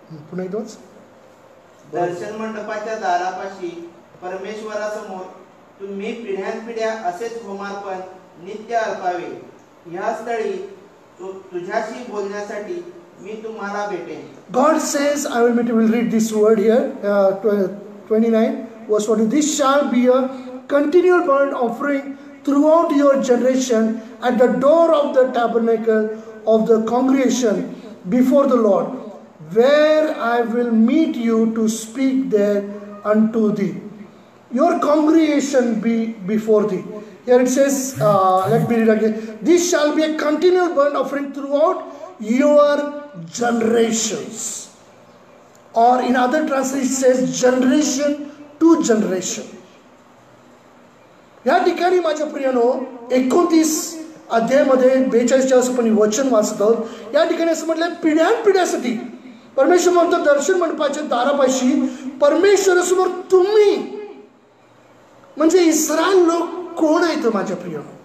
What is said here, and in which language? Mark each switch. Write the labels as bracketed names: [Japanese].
[Marathi] पुन्हा एकदाच. दर्शन मंडपाच्या दारापाशी परमेश्वरासमोर तुम्ही पिढ्यानपिढ्या असेच होमार्पण नित्य अर्पावे. ह्या स्थळी तुझ्याशी बोलण्यासाठी मी तुम्हाला भेटेन. [English] God says, I will read this word here, 29 verse 40. This shall be a continual burnt offering throughout your generation at the door of the tabernacle of the congregation before the Lord, where I will meet you to speak there unto thee. Your congregation be before thee. Here it says, let me read again. This shall be a continual burnt offering throughout your generations. Or in other translations it says generation to generation. [Marathi] या ठिकाणी माझ्या प्रियानो 29 अध्यायामध्ये 42 आपण वचन वाचत आहोत. या ठिकाणी असं म्हटलंय, पिढ्यानपिढ्यासाठी परमेश्वर म्हणतो दर्शन मंडपाच्या दारापाशी परमेश्वरासमोर तुम्ही, म्हणजे इस्रायल लोक कोण आहेत माझ्या प्रिय?